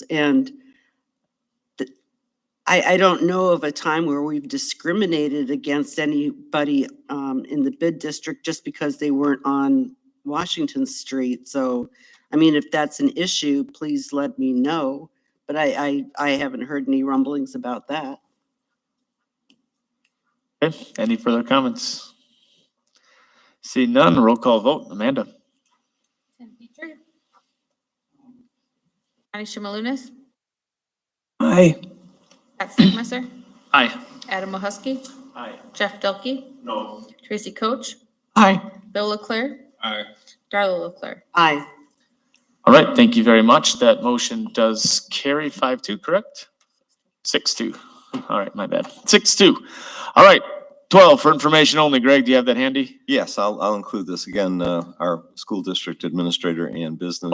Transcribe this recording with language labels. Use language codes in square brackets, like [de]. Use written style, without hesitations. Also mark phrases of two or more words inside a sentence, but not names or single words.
[en] And I don't know of a time where we've discriminated against anybody in the bid district just because they weren't on Washington Street. So, if that's an issue, please let me know. But I haven't heard any rumblings about that. Okay, any further comments? See none, roll call vote. Amanda? Tim Petrie. Connie Shimalunas. Aye. Pat Stigmesser. Aye. Adam Mahusky. Aye. Jeff Delkey. No. Tracy Coach. Aye. Bill Leclerc. Aye. Darla Leclerc. Aye. All right, thank you very much. That motion does carry 5-2, correct? 6-2. All right, my bad. 6-2. All right, 12 for information only. Greg, do you have that handy? Yes, I'll include this again, our school district administrator and business